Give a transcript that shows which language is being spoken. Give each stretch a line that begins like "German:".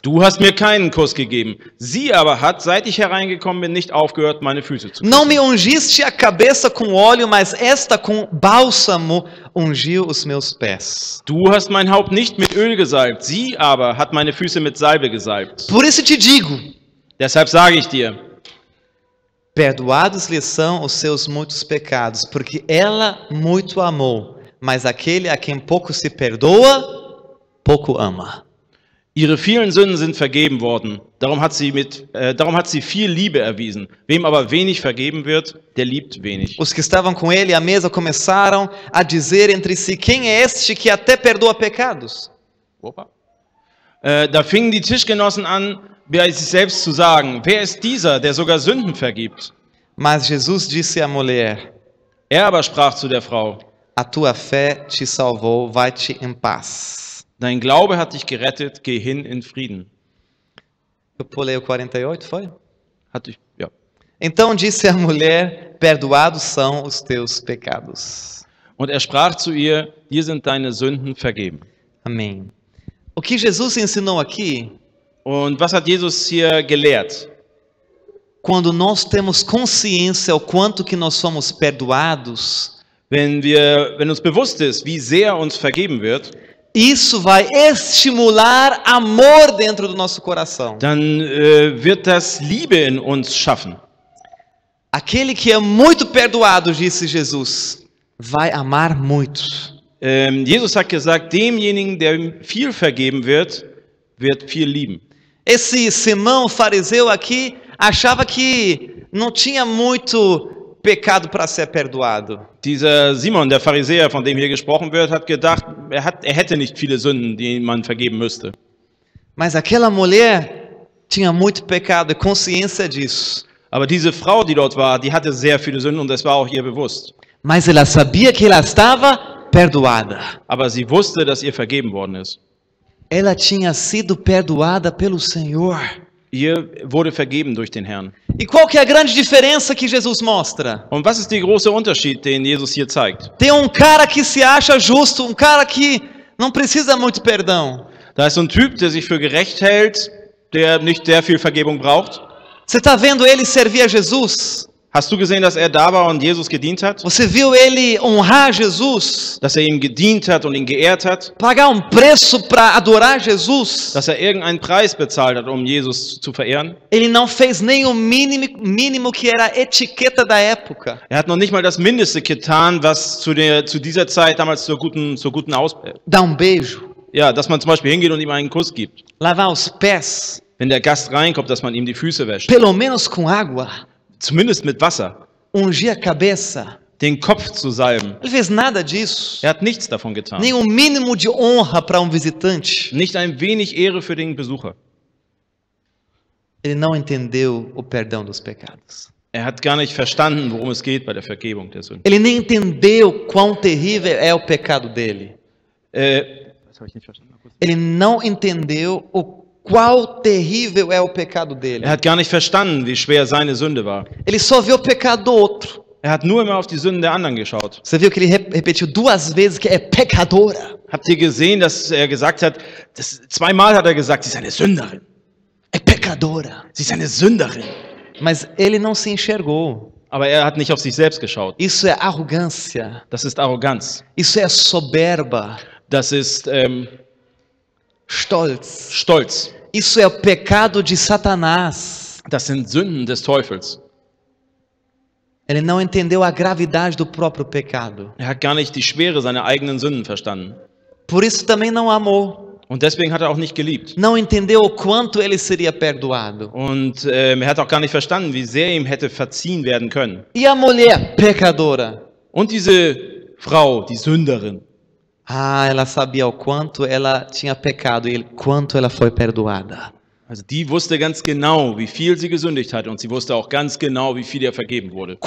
German: Du hast mir keinen Kuss gegeben. Sie aber hat, seit ich hereingekommen bin, nicht aufgehört, meine Füße zu küssen.
Portuguese: Não me ungiste a cabeça com óleo, mas esta com bálsamo ungiu os meus pés.
German: Du hast mein Haupt nicht mit Öl gesalbt. Sie aber hat meine Füße mit Salbe gesalbt.
Portuguese: Por isso te digo,
German: Deshalb sage ich dir,
Portuguese: perdoados lhe são os seus muitos pecados, porque ela muito amou, mas aquele a quem pouco se perdoa, pouco ama.
German: ihre vielen Sünden sind vergeben worden. Darum hat sie viel Liebe erwiesen. Wem aber wenig vergeben wird, der liebt wenig.
Portuguese: Os que estavam com ele à mesa começaram a dizer entre si: quem é este que até perdoa pecados? Opa.
German: Da fingen die Tischgenossen an, bei sich selbst zu sagen: Wer ist dieser, der sogar Sünden vergibt?
Portuguese: Mas Jesus disse à mulher:
German: Er aber sprach zu der Frau:
Portuguese: a tua fé te salvou, vai-te em paz.
German: Dein Glaube hat dich gerettet, geh hin in Frieden.
Portuguese: Eu pulei o 48, foi?
German: Ja.
Portuguese: Então disse a mulher: perdoados são os teus pecados.
German: Und er sprach zu ihr: Dir sind deine Sünden vergeben.
Portuguese: Amém. O que Jesus ensinou aqui,
German: Und was hat Jesus hier gelehrt?
Portuguese: quando nós temos consciência o quanto que nós somos perdoados,
German: wenn uns bewusst ist, wie sehr uns vergeben wird,
Portuguese: isso vai estimular amor dentro do nosso coração.
German: dann wird das Liebe in uns schaffen.
Portuguese: Aquele que é muito perdoado, disse Jesus, vai amar muito.
German: Jesus hat gesagt, demjenigen, der viel vergeben wird, wird viel lieben.
Portuguese: Esse Simão fariseu aqui achava que não tinha muito pecado para ser perdoado.
German: Dieser Simon, der Pharisäer, von dem hier gesprochen wird, hat gedacht, er hätte nicht viele Sünden, die man vergeben müsste.
Portuguese: Mas aquela mulher tinha muito pecado e consciência disso.
German: Aber diese Frau, die dort war, die hatte sehr viele Sünden und das war auch ihr bewusst.
Portuguese: Mas ela sabia que ela estava perdoada.
German: Aber sie wusste, dass ihr vergeben worden ist.
Portuguese: Ela tinha sido perdoada pelo Senhor.
German: Ihr wurde vergeben durch den Herrn.
Portuguese: E qual que é a grande diferença que Jesus mostra?
German: Und was ist der große Unterschied, den Jesus hier zeigt?
Portuguese: Tem cara que se acha justo, cara que não precisa muito perdão.
German: Da ist so ein Typ, der sich für gerecht hält, der nicht sehr viel Vergebung braucht.
Portuguese: Você está vendo ele servir a Jesus?
German: Hast du gesehen, dass er da war und Jesus gedient hat?
Portuguese: Você viu ele honrar Jesus?
German: Dass er ihm gedient hat und ihn geehrt hat?
Portuguese: Pagar preço para adorar Jesus?
German: Dass er irgendeinen Preis bezahlt hat, um Jesus zu verehren?
Portuguese: Ele não fez nem o mínimo que era a etiqueta da época.
German: Er hat noch nicht mal das Mindeste getan, was zu dieser Zeit damals zur guten
Portuguese: Dar beijo.
German: Ja, dass man zum Beispiel hingeht und ihm einen Kuss gibt.
Portuguese: Lavar os pés.
German: Wenn der Gast reinkommt, dass man ihm die Füße wäscht.
Portuguese: Pelo menos com água.
German: Zumindest mit Wasser.
Portuguese: Ungir a cabeça.
German: Den Kopf zu salben.
Portuguese: Ele fez nada disso.
German: Er hat nichts davon getan.
Portuguese: Nem mínimo de honra para visitante.
German: Nicht ein wenig Ehre für den Besucher.
Portuguese: Ele não entendeu o perdão dos pecados.
German: Er hat gar nicht verstanden, worum es geht bei der Vergebung der Sünden.
Portuguese: Ele nem entendeu quão terrível é o pecado dele.
German: Was habe ich nicht verstanden?
Portuguese: Ele não entendeu o qual terrível é o pecado dele.
German: Er hat gar nicht verstanden, wie schwer seine Sünde war.
Portuguese: Ele só viu o pecado do outro.
German: Er hat nur immer auf die Sünden der anderen geschaut.
Portuguese: Você viu que ele repetiu 2 vezes que é pecadora.
German: Habt ihr gesehen, dass er gesagt hat, zweimal hat er gesagt, sie ist eine Sünderin.
Portuguese: É pecadora.
German: Sie ist eine Sünderin.
Portuguese: Mas ele não se enxergou.
German: Aber er hat nicht auf sich selbst geschaut.
Portuguese: Isso é arrogância.
German: Das ist Arroganz.
Portuguese: Isso é soberba.
German: Das ist Stolz. Stolz.
Portuguese: Isso é o pecado de Satanás.
German: Das sind Sünden des Teufels.
Portuguese: Ele não entendeu a gravidade do próprio pecado.
German: Er hat gar nicht die Schwere seiner eigenen Sünden verstanden.
Portuguese: Por isso também não amou.
German: Und deswegen hat er auch nicht geliebt.
Portuguese: Não entendeu o quanto ele seria perdoado.
German: Und er hat auch gar nicht verstanden, wie sehr ihm hätte verziehen werden können.
Portuguese: E a mulher pecadora?
German: Und diese Frau, die Sünderin.
Portuguese: Ela sabia o quanto ela tinha pecado e quanto ela foi perdoada.
German: Also die wusste ganz genau, wie viel sie gesündigt hat und sie wusste auch ganz genau, wie viel ihr vergeben wurde.